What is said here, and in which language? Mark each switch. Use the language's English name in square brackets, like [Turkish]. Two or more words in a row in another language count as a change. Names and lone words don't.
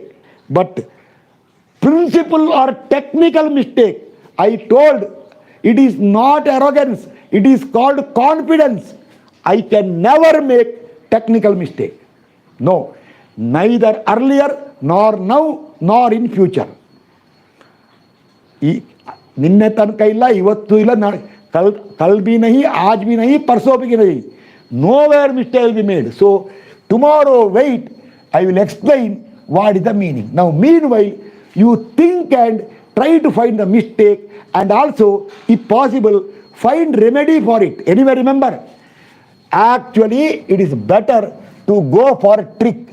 [English] But principle or technical mistake, I told, it is not arrogance. It is called confidence. I can never make technical mistake. No. Neither earlier, nor now, nor in future. [Kannada] ನಿನ್ನೆ ತನಕ ಇಲ್ಲ ಇವತ್ತು ಇಲ್ಲ [Hindi] कल भी नहीं, आज भी नहीं, परसों भी नहीं. [English] Nowhere mistake will be made. So tomorrow wait, I will explain what is the meaning. Now meanwhile, you think and try to find the mistake, and also, if possible, find remedy for it. Anyway, remember, actually it is better to go for a trick.